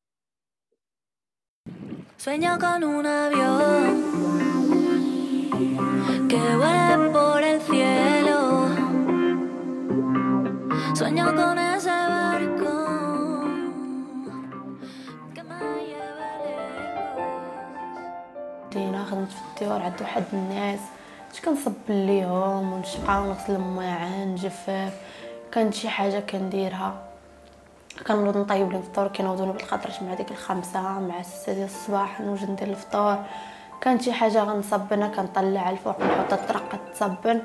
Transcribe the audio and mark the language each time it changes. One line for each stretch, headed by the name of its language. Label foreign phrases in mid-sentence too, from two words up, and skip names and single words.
Spanish: Sueño con un avión que vuele por el cielo. Sueño con ese barco que me lleve lejos.
Arabic: دينا خدمت في الديور عند واحد الناس كنصب ليهم ونشقى ونغسل المواعن نجفف. كانت شي حاجه كنديرها كنوض نطيب لهم الفطور كينوضوني بالخاطرش مع ديك 5 مع 6 ديال الصباح نوجد ندير الفطور. كانت شي حاجه غنصبنها كنطلع الفوق نحط الطرقه تصبن.